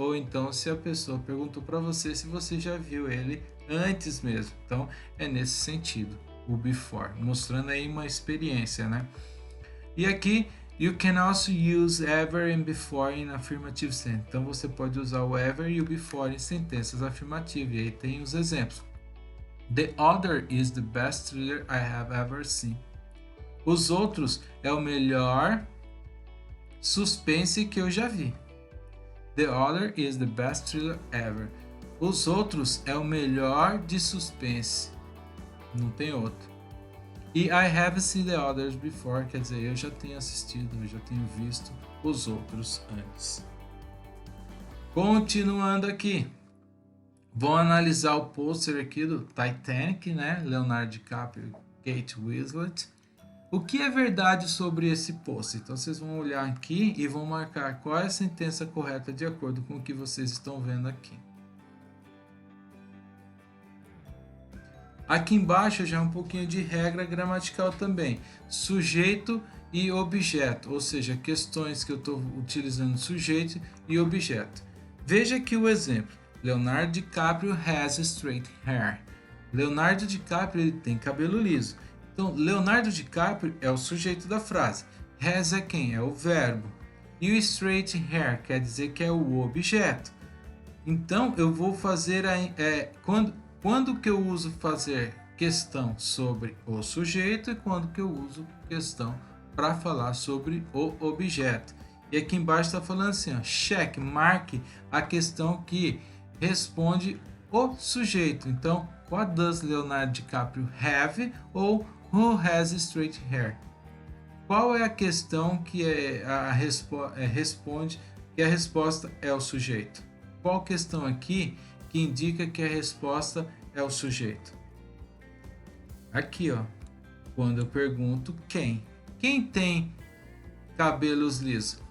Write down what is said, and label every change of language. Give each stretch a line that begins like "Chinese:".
Portuguese: Ou então se a pessoa perguntou para você se você já viu ele antes mesmo. Então é nesse sentido o before, mostrando aí uma experiência, né? E aqui
English: you can also use ever and before in affirmative sentence.
Portuguese: Então você pode usar o ever e o before em sentenças afirmativas. E aí tem os exemplos.
English: The Other is the best thriller I have ever seen.
Portuguese: Os Outros é o melhor suspense que eu já vi.
English: The Other is the best thriller ever.
Portuguese: Os Outros é o melhor de suspense. Não tem outro. E
English: I have seen the others before,
Portuguese: quer dizer, eu já tenho assistido, eu já tenho visto os outros antes. Continuando aqui. Vamos analisar o pôster aqui do Titanic, né? Leonardo DiCaprio e Kate Winslet. O que é verdade sobre esse pôster? Então vocês vão olhar aqui e vão marcar qual é a sentença correta de acordo com o que vocês estão vendo aqui. Aqui embaixo já é um pouquinho de regra gramatical também. Sujeito e objeto, ou seja, questões que eu estou utilizando sujeito e objeto. Veja aqui o exemplo.
English: Leonardo DiCaprio has straight hair.
Portuguese: Leonardo DiCaprio ele tem cabelo liso. Então, Leonardo DiCaprio é o sujeito da frase. Has é quem? É o verbo. E o straight hair quer dizer que é o objeto. Então, eu vou fazer quando que eu uso fazer questão sobre o sujeito e quando que eu uso questão para falar sobre o objeto. E aqui embaixo está falando assim, ó, check, marque a questão que responde o sujeito.
English: Então, what does Leonardo DiCaprio have? Ou who has straight hair?
Portuguese: Qual é a questão que responde que a resposta é o sujeito? Qual questão aqui que indica que a resposta é o sujeito? Aqui, ó. Quando eu pergunto quem. Quem tem cabelos lisos?